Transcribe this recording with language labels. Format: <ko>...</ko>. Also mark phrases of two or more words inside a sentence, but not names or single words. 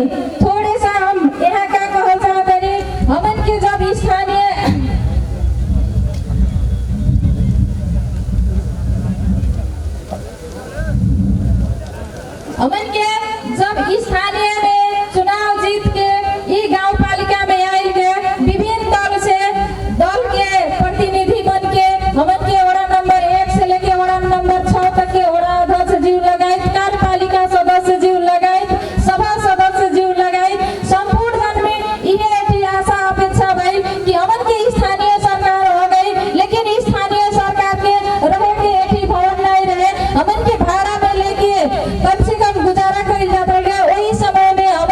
<bho>थोड़े सा हम यहाँ का कह चाहतानी हमन के जब स्थानीय में चुनाव जीत के ई गाँव पालिका में आयल के विभिन्न दल के प्रतिनिधि बन के हमन के वड़ा नंबर 1 से लेके वड़ा नंबर 6 तक के वड़ा अध्यक्ष जीव लगायत कार्यपालिका सदस्य जीव लगायत सभा सदस्य जीव लगायत संपूर्ण जन में इहे आशा अपेक्षा भइल कि हमन के स्थानीय सरकार हो गई। लेकिन स्थानीय सरकार के रहे के एठी भवन नहीं रहे हमन के भाड़ा में लेके कम से कम गुजारा कइल जात रहे। वही समय में</bho>